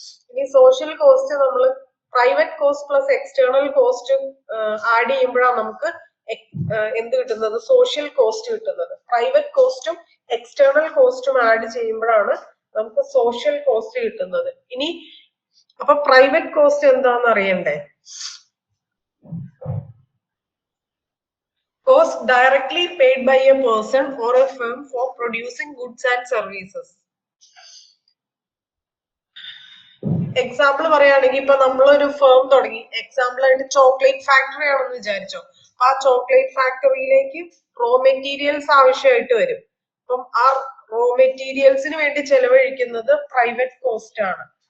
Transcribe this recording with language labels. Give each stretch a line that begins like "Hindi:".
Malayalam: ഇനി social cost നമ്മൾ private cost plus external cost add ചെയ്യുമ്പോഴാണ് നമുക്ക് എന്ത് കിട്ടുന്നത്, സോഷ്യൽ കോസ്റ്റ് കിട്ടുന്നത്. പ്രൈവറ്റ് കോസ്റ്റും എക്സ്റ്റേണൽ കോസ്റ്റും ആഡ് ചെയ്യുമ്പോഴാണ് നമുക്ക് സോഷ്യൽ കോസ്റ്റ് കിട്ടുന്നത്. ഇനി അപ്പൊ പ്രൈവറ്റ് കോസ്റ്റ് എന്താന്ന് അറിയണ്ടേ?
English: Cost directly paid by a person or a firm for producing goods and services.
Malayalam: Example പറയുകയാണെങ്കിൽ ഇപ്പൊ നമ്മളൊരു ഫേം തുടങ്ങി, എക്സാമ്പിൾ ആയിട്ട് ചോക്ലേറ്റ് ഫാക്ടറി ആണെന്ന് വിചാരിച്ചോ. അപ്പൊ ആ ചോക്ലേറ്റ് ഫാക്ടറിയിലേക്ക് റോ മെറ്റീരിയൽസ് ആവശ്യമായിട്ട് വരും. അപ്പം ആ റോ മെറ്റീരിയൽസിന് വേണ്ടി ചെലവഴിക്കുന്നത് പ്രൈവറ്റ് കോസ്റ്റ് ആണ്.